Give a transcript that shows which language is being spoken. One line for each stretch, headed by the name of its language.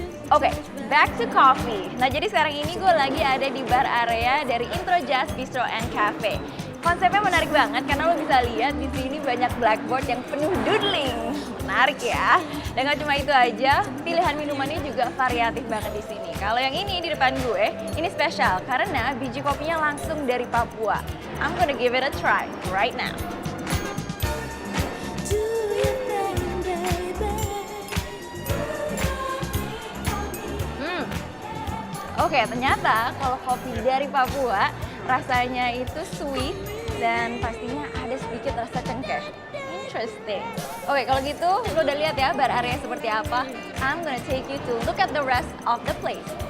Indonesian: Oke,
English: back to coffee.
Indonesian: Nah, jadi sekarang ini gue lagi ada di bar area dari Intro Jazz Bistro and Cafe. Konsepnya menarik banget karena lo bisa lihat di sini banyak blackboard yang penuh doodling. Menarik ya. Dan gak cuma itu aja, pilihan minumannya juga variatif banget di sini. Kalau yang ini di depan gue, ini spesial karena biji kopinya langsung dari Papua.
English: I'm gonna give it a try right now.
Indonesian: Oke, ternyata kalau kopi dari Papua rasanya itu sweet dan pastinya ada sedikit rasa cengkeh. Interesting. Oke, kalau gitu lo udah lihat ya bar area seperti apa.
English: I'm gonna take you to look at the rest of the place.